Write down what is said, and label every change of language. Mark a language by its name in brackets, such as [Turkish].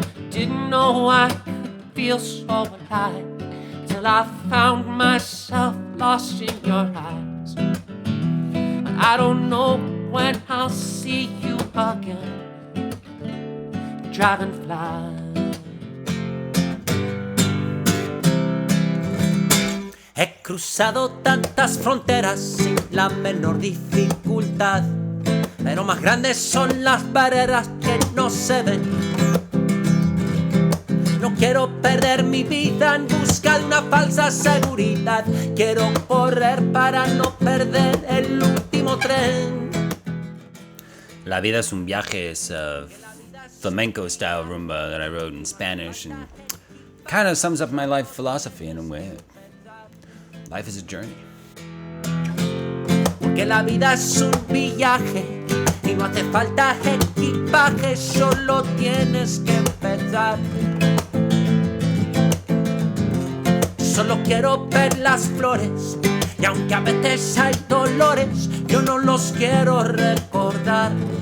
[English] Didn't know I could feel so alive till I found myself lost in your eyes. I don't know when I'll see you again, dragonfly. [Spanish] He cruzado tantas fronteras sin la menor dificultad, pero más grandes son las barreras que no se ven. No Quiero perder mi vida en busca de una falsa seguridad. Quiero correr para no perder el último tren. La vida es un viaje [English] is a flamenco style rumba that I wrote in Spanish and kind of sums up my life philosophy in a way. Life is a journey. [Spanish] Porque la vida es un viaje y no hace falta equipaje, solo tienes que empezar. Solo quiero ver las flores y aunque a veces hay dolores, yo no los quiero recordar.